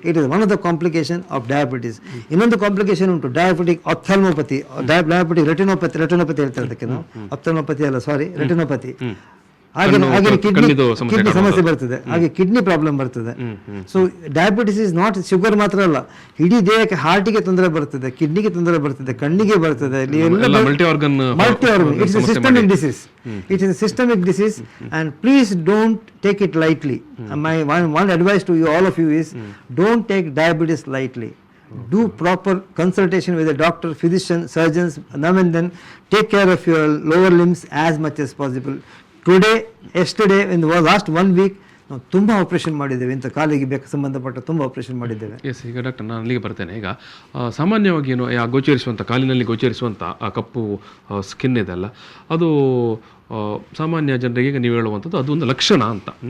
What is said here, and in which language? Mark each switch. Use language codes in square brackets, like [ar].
[en] It is one of the complication of diabetes. [kn] ಇನ್ನೊಂದು complication ಉಂಟು, diabetic ಆಪ್ಥಾಲ್ಮೋಪತಿ, diabetic retinopathy ಹೇಳ್ತಾರೆ ಅದಕ್ಕೆ ನಾವು. ಆಪ್ಥಾಲ್ಮೋಪತಿ ಅಲ್ಲ, ಸಾರಿ, ರೆಟಿನೋಪತಿ. ಹಾಗೆ ಕಿಡ್ನಿ ಸಮಸ್ಯೆ ಬರ್ತದೆ, ಹಾಗೆ ಕಿಡ್ನಿ ಪ್ರಾಬ್ಲಮ್ ಬರ್ತದೆ. So [en] diabetes is not [kn] sugar ಮಾತ್ರ ಅಲ್ಲ, ಇಡೀ ದೇಹಕ್ಕೆ, ಹಾರ್ಟಿಗೆ ತೊಂದರೆ ಬರ್ತದೆ, ಕಿಡ್ನಿಗೆ ತೊಂದರೆ ಬರ್ತದೆ, ಕಣ್ಣಿಗೆ ಬರ್ತದೆ. [en] Multi organ. It's a systemic disease. It is a systemic disease, and please don't take it lightly. My one advice to you, all of you, is don't take diabetes lightly. Do proper consultation with a doctor, physician, surgeons. Now and then take care of your lower limbs as much as possible. Yesterday, in the last 1 week, [kn] ನಾವು ತುಂಬ operation ಮಾಡಿದ್ದೇವೆ, ಇಂಥ ಕಾಲಿಗೆ ಸಂಬಂಧಪಟ್ಟ ತುಂಬ operation ಮಾಡಿದ್ದೇವೆ. S, ಈಗ doctor ನಾನು ಅಲ್ಲಿಗೆ ಬರ್ತೇನೆ. ಈಗ ಸಾಮಾನ್ಯವಾಗಿ ಏನು ಗೋಚರಿಸುವಂಥ, ಕಾಲಿನಲ್ಲಿ ಗೋಚರಿಸುವಂಥ ಆ ಕಪ್ಪು ಸ್ಕಿನ್ ಇದೆಲ್ಲ, ಅದು ಸಾಮಾನ್ಯ ಜನರಿಗೆ ಈಗ ನೀವು ಹೇಳುವಂಥದ್ದು ಅದು ಒಂದು ಲಕ್ಷಣ ಅಂತ.